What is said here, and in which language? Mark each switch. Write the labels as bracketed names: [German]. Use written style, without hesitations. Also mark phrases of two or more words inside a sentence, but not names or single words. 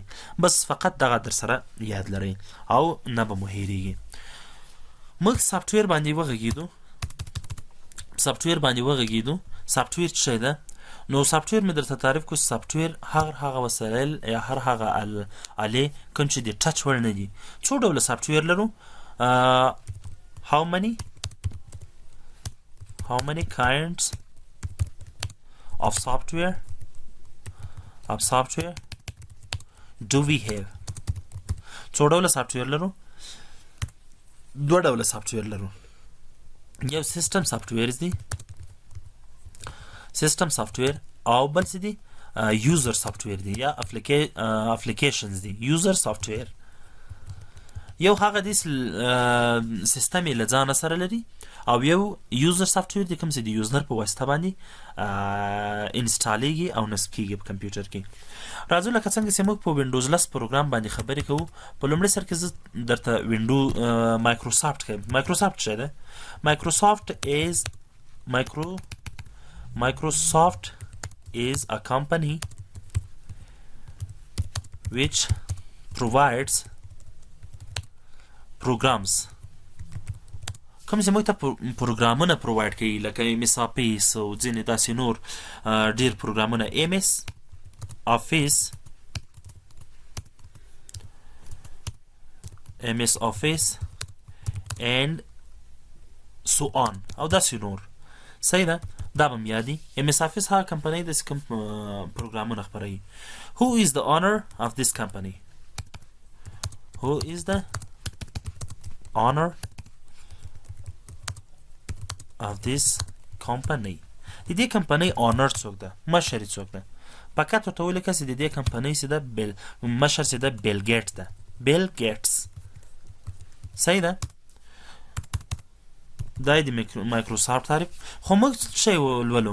[Pashto] بس فقط دغه در سره یاد لرئ او نه به مو هېرېږي. موږ سافټویر باندې وغږېدو. سافټویر څه شی ده؟ نو سافټویر مې درته تعریف کړو. سافټویر هغه وسایل یا هغه آلې کوم چې د ټچ وړ نه دي. څو ډوله سافټویر لرو؟ [English] How many kinds of software do we have? [Pashto] څو ډوله سافټویر لرو؟ دوه ډوله سافټویر لرو. یو [English] system software [Pashto] دی، [English] system software, [Pashto] او بل څه دی؟ [English] user software [Pashto] دی یا اپلیکیشنز دی. [English] user software [Pashto] یو هغه دې سیستم یې له ځانه سره لري او یو [English] user software [Pashto] دی کوم چې د یوزر په واسطه باندې انسټالیږي او نصب کیږي په کمپیوټر کې. راځو لکه څنګه چې موږ په وینډوز 10 پروګرام باندې خبرې کوو. په لومړي سر کې زه درته مایکروسافټ ښیم. مایکروسافټ څه ده؟ [English] Microsoft is a company which provides programs. [Pashto] کوم چې موږ ته پروګرامونه پرووایډ کوي لکه MS Office او ځینې داسې نور ډېر پروګرامونه [English] MS Office and so on [Pashto] او داسې نور. صحیح ده؟ دا به م یادي. MS Office هغه کمپنۍ ده چې کوم پروګرامونه خپروي. [English] Who is the owner of this company? Who is the owner of this company? [Pashto] د دې کمپنۍ اونر څوک ده؟ مشر یې څوک ده؟ فقط ورته ولیکه چې د دې کمپنۍ چې ده مشر چې ده بیل ګیټس ده. بیل ګیټس. صحیح ده؟ دا یې د مایکروسافټ تعریف. خو موږ څه شی ولولو؟